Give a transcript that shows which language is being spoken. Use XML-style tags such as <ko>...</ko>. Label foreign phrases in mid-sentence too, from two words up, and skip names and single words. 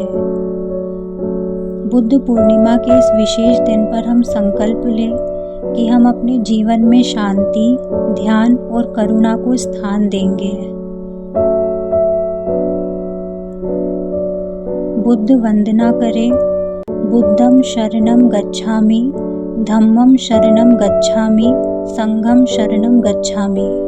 <hi>बुद्ध पूर्णिमा के इस विशेष दिन पर हम संकल्प लें कि हम अपने जीवन में शांति, ध्यान और करुणा को स्थान देंगे। बुद्ध वंदना करें।</hi> <pi>बुद्धं शरणं गच्छामि, धम्मं शरणं गच्छामि, संघं शरणं गच्छामि।</pi>